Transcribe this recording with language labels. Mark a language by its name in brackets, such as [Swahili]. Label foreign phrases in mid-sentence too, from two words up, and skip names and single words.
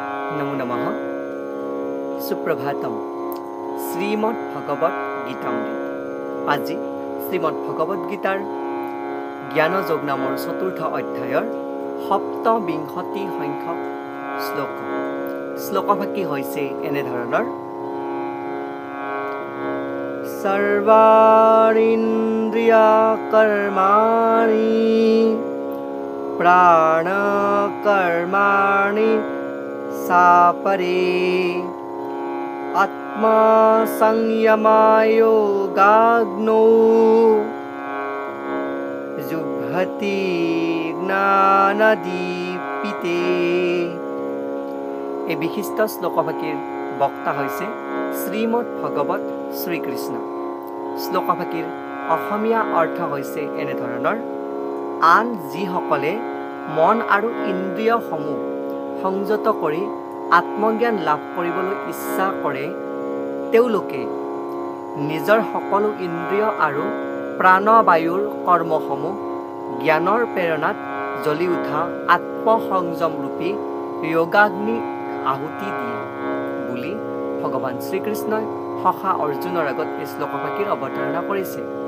[Sanskrit] नमो नमः सुप्रभातम श्रीमद् भगवत गीतामृत [Assamese] আজি শ্ৰীমদ্ ভগৱত গীতাৰ জ্ঞান যোগ নামৰ চতুৰ্থ অধ্যায়ৰ সপ্তবিংশতি সংখ্যক শ্লোক শ্লোকভাগী হৈছে এনেধৰণৰ [Sanskrit] সৰ্বাণীন্দ্ৰিয়া কৰ্মাণি प्राण कर्माणि सापरे आत्मा संयमायोगाग्नो जुह्वति ज्ञानदीपिते। [Assamese] এই বিশিষ্ট শ্লোকভাগীৰ বক্তা হৈছে শ্ৰীমদ্ ভগৱত শ্ৰীকৃষ্ণ। শ্লোকভাগীৰ অসমীয়া অৰ্থ হৈছে এনেধৰণৰ আন যিসকলে মন আৰু ইন্দ্ৰিয়সমূহ সংযত কৰি আত্মজ্ঞান লাভ কৰিবলৈ ইচ্ছা কৰে তেওঁলোকে নিজৰ সকলো ইন্দ্ৰিয় আৰু প্ৰাণবায়ুৰ কৰ্মসমূহ জ্ঞানৰ প্ৰেৰণাত জ্বলি উঠা আত্মসংযমৰূপী যোগাগ্নি আহুতি দিয়ে বুলি ভগৱান শ্ৰীকৃষ্ণই সখা অৰ্জুনৰ আগত এই শ্লোকভাগীৰ অৱতাৰণা কৰিছে।